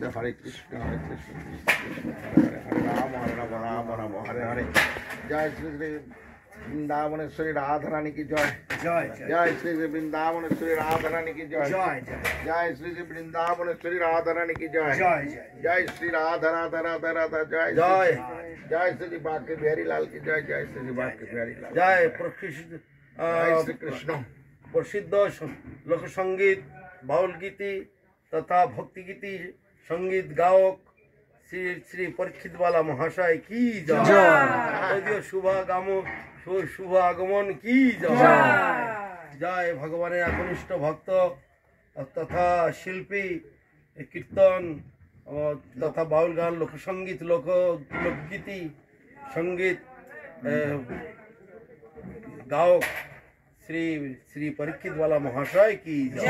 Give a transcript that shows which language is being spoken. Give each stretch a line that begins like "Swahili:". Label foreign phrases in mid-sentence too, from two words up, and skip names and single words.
Bangla: হরে কৃষ্ণ হরে কৃষ্ণ হরে হরে রাম হরে রাম রাম রাম হরে হরে। জয় শ্রী বৃন্দাবনেশ্বরী রাধারানী কি জয়। জয় জয় শ্রী শ্রী বৃন্দাবনেশ্বরী রাধারানী কি জয়। জয় জয় জয় শ্রী শ্রী বৃন্দাবনেশ্বরী রাধারানী কি জয়। জয় জয়
Hindi: जय श्री राधा राधा राधा राधा जय
Bangla: জয়
Hindi: जय श्री बाके बिहारी लाल की जय। जय श्री बाके बिहारी लाल
Bangla: জয়
Hindi: जय श्री कृष्ण।
Bangla: প্রসিদ্ধ লোকসঙ্গীত বাউল গীতি তথা ভক্তিগীতি সঙ্গীত গায়ক শ্রী শ্রী পরীক্ষিতওয়ালা মহাশয় কি জয়। যদিও শুভ আগমন কি জয়। জয় ভগবানের একনিষ্ঠ ভক্ত তথা শিল্পী কীর্তন তথা বাউল গান লোকসঙ্গীত লোকগীতি সঙ্গীত গায়ক শ্রী শ্রী পরীক্ষিতওয়ালা মহাশয় কি জয়।